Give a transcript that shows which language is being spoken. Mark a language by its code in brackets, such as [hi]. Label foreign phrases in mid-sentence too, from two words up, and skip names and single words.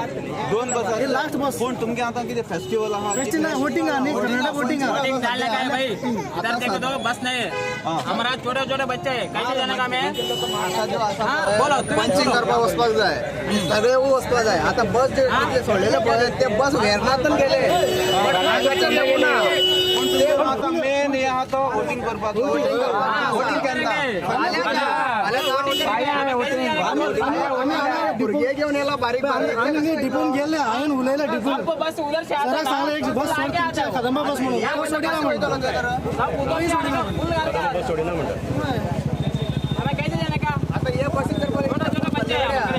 [kok] 2 बस हे लास्ट बस. पण तुमगे आता किती फेस्टिवल आहा [mr] फेस्टिवल नाही, वोटिंग आहे, कर्नाटक वोटिंग आहे. [hi] वोटिंग डालने का है भाई, इधर देखो तो बस नहीं है, हमारा छोटे छोटे बच्चे हैं, कैसे जाने का मैं बोलो [kok] पंचिंग करपाक वचपाक जाय, सगळे वचपाक जाय. आता बस जे सोडलेले पळय ते बस वेरनातून गेले, आता मेन हे आहा तो वोटिंग करपाक वोटिंग केन्ना भुरगे घेऊन येला बारीक बारीक. आम्ही डिपून गेले, हांवें उलयला डिपून [hi] आपको बस उधर से आता [kok] सराक सांगले एक बस सोड तुमच्या कदंबा बस म्हणून बस सोडिना म्हणतो. [hi] हमें कैसे जाने का, [kok] आता हे बस [hi] छोटे छोटे बच्चे हैं हमारे.